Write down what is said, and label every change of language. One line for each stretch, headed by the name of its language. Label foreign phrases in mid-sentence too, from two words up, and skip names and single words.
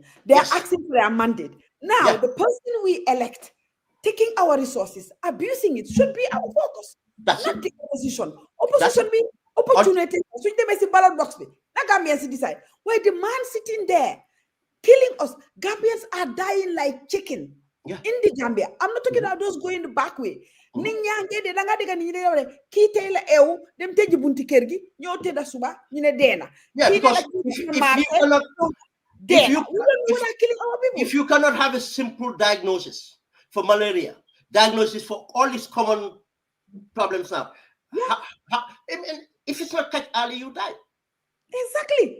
English: They are asking for their mandate. Now, the person we elect, taking our resources, abusing it, should be our focus. That's not the opposition. Opposition be opportunity. So they may see ballot box. Now Gambians decide. Why the man sitting there killing us? Gambians are dying like chicken in the Gambia. I'm not talking about those going the back way.
Wolof: Ninyange de danga diga ni de ki tay la ew dem teji bunti kër gi ñoo tedda suba ñu ne deena.
English: Because if you cannot have a simple diagnosis for malaria, diagnosis for all these common problems now, if it's not catch early, you die. Exactly.